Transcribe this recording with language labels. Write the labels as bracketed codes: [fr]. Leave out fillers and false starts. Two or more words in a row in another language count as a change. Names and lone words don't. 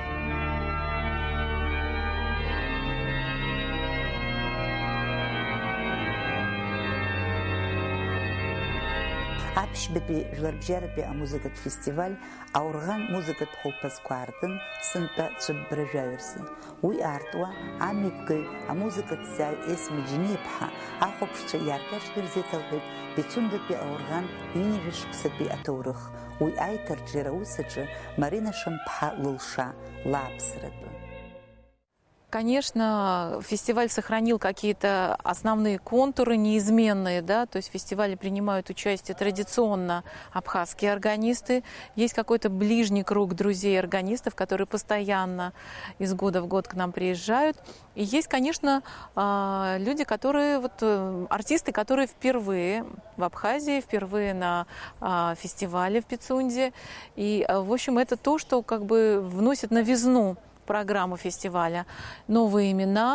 [ab] Аԥшьбатәи жәларбжьаратәи амузыкатә фестиваль аорӷан музыкатә хәылԥазқәа аартын сынтәа цәыббра жәаҩырзы. Уи аартуа амҩаԥгаҩ амузыкаҭҵааҩ Есма Џьениа-ԥҳа ахәаԥшцәа иааркьаҿны ирзеиҭалҳәеит Пицундатәи аорӷан ҩынҩажәа шықәсатәи аҭоурых. Уи аиҭарҿиара аус аҿы Марина Шамба-ԥҳа лылша, лааԥсратәы. [ru] Конечно, фестиваль сохранил какие-то основные контуры неизменные, да, то есть в фестивале принимают участие традиционно абхазские органисты, есть какой-то ближний круг друзей-органистов, которые постоянно из года в год к нам приезжают, и есть, конечно, люди, которые, артисты, которые впервые в Абхазии, впервые на фестивале в Пицунде, и, в общем, это то, что как бы вносит новизну программу фестиваля, новые имена.